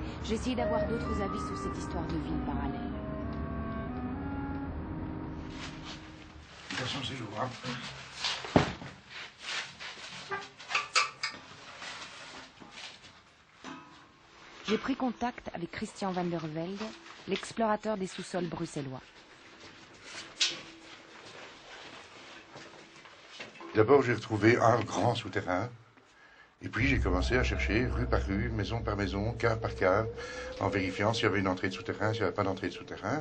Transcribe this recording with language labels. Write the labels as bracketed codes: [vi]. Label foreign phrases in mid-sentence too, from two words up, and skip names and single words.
[fr] J'ai essayé d'avoir d'autres avis sur cette histoire de ville parallèle. De toute façon, c'est jouable. J'ai pris contact avec Christian van der Velde, l'explorateur des sous-sols bruxellois. D'abord, j'ai retrouvé un grand souterrain. Et puis, j'ai commencé à chercher rue par rue, maison par maison, cave par cave, en vérifiant s'il y avait une entrée de souterrain, s'il n'y avait pas d'entrée de souterrain.